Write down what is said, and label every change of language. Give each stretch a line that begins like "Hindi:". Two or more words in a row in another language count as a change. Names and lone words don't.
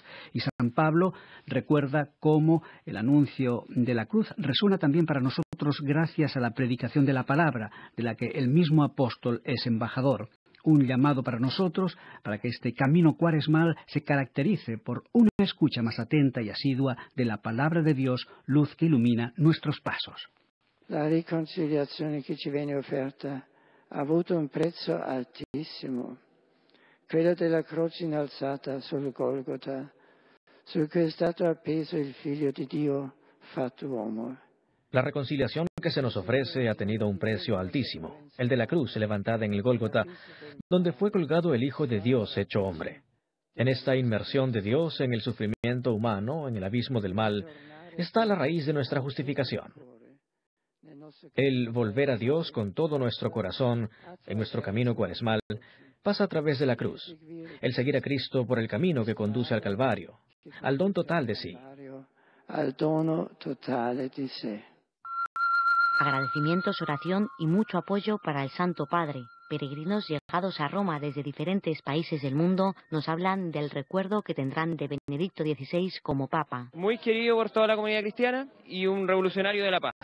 Spanish: Y San Pablo recuerda cómo el anuncio de la cruz resuena también para nosotros gracias a la predicación de la palabra, de la que el mismo apóstol es embajador. Un llamado para nosotros, para que este camino cuaresmal se caracterice por una escucha más atenta y asidua de la palabra de Dios, luz que ilumina nuestros pasos.
Italian: La riconciliazione che ci viene offerta ha avuto un prezzo altissimo, quello della croce innalzata sul Golgota, su cui è stato appeso il Figlio di Dio fatto uomo.
Spanish: La reconciliación que se nos ofrece ha tenido un precio altísimo, el de la cruz levantada en el Gólgota, donde fue colgado el Hijo de Dios hecho hombre. En esta inmersión de Dios en el sufrimiento humano, en el abismo del mal, está la raíz de nuestra justificación. El volver a Dios con todo nuestro corazón, en nuestro camino cuaresmal, pasa a través de la cruz. El seguir a Cristo por el camino que conduce al Calvario, al don total de sí.
Italian: Al dono totale di sé.
Spanish: Agradecimientos, oración y mucho apoyo para el Santo Padre. Peregrinos llegados a Roma desde diferentes países del mundo nos hablan del recuerdo que tendrán de Benedicto XVI como Papa. Muy querido por toda la comunidad cristiana y un revolucionario de la paz.